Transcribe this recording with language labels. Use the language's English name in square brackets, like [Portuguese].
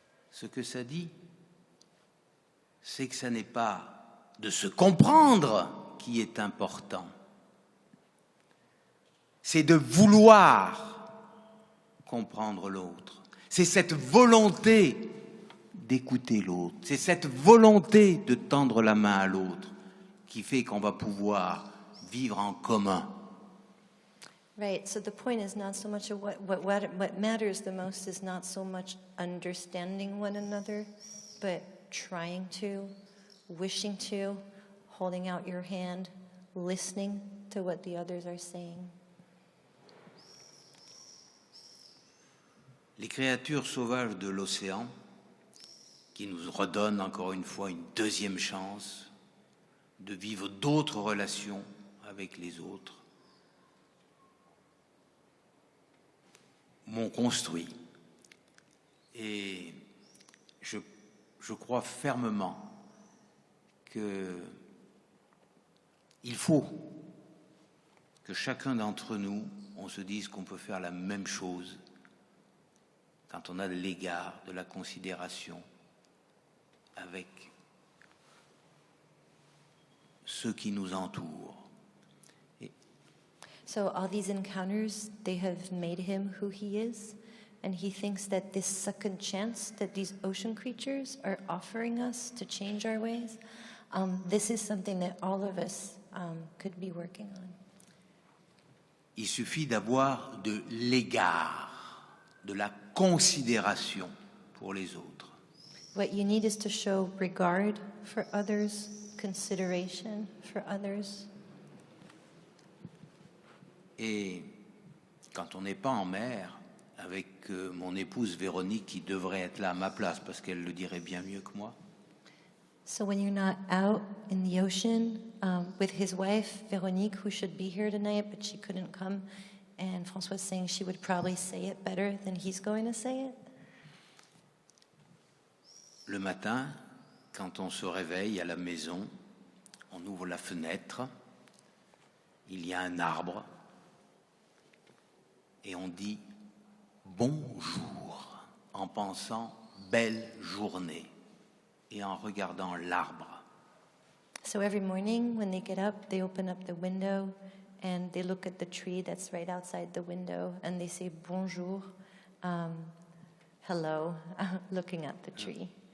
[French] Ce que ça dit, c'est que ça n'est pas de se comprendre qui est important. C'est de vouloir comprendre l'autre. C'est cette volonté d'écouter l'autre. C'est cette volonté de tendre la main à l'autre qui fait qu'on va pouvoir vivre en commun. [English] Right, so the point is not so much of what matters the most is not so much understanding one another, but trying to, wishing to, holding out your hand, listening to what the others are saying. [French] Les créatures sauvages de l'océan, qui nous redonnent encore une fois une deuxième chance de vivre d'autres relations avec les autres, m'ont construit. Et je crois fermement qu'il faut que chacun d'entre nous, on se dise qu'on peut faire la même chose quand on a de l'égard, de la considération avec ceux qui nous entourent. [English] So all these encounters, they have made him who he is, and he thinks that this second chance that these ocean creatures are offering us to change our ways, this is something that all of us could be working on. [French] Il suffit d'avoir de l'égard, de la considération pour les autres. [English] What you need is to show regard for others, consideration for others. [French] Et quand on n'est pas en mer, avec mon épouse Véronique qui devrait être là à ma place parce qu'elle le dirait bien mieux que moi, [English] So when you're not out in the ocean with his wife, Véronique, who should be here tonight, but she couldn't come, and François saying she would probably say it better than he's going to say it. [French] le matin, quand on se réveille à la maison, on ouvre la fenêtre, il y a un arbre, et on dit bonjour en pensant belle journée et en regardant l'arbre. [English] So every morning when they get up, they open up the window and they look at the tree that's right outside the window and they say bonjour, hello, looking at the tree.